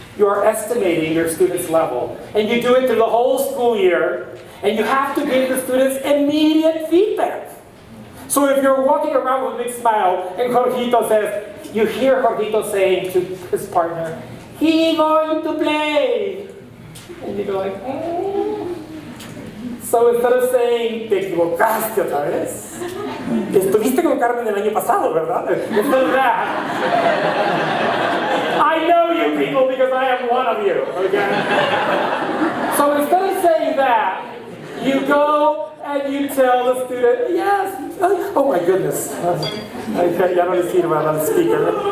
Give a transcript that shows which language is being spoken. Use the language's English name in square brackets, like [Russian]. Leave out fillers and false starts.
[English] You are estimating your students' level. And you do it through the whole school year, and you have to give the students immediate feedback. So if you're walking around with a big smile, and Jorgito says, you hear Jorgito saying to his partner, "He going to play." And you go like, So instead of saying, [Spanish] "Te equivocaste otra vez," estuviste con Carmen el año pasado, ¿verdad? [English] Instead of that, I know you people because I am one of you, okay? So instead of saying that, you go and you tell the student, "Yes, oh my goodness." [Spanish] Okay, ya no le sirve al speaker.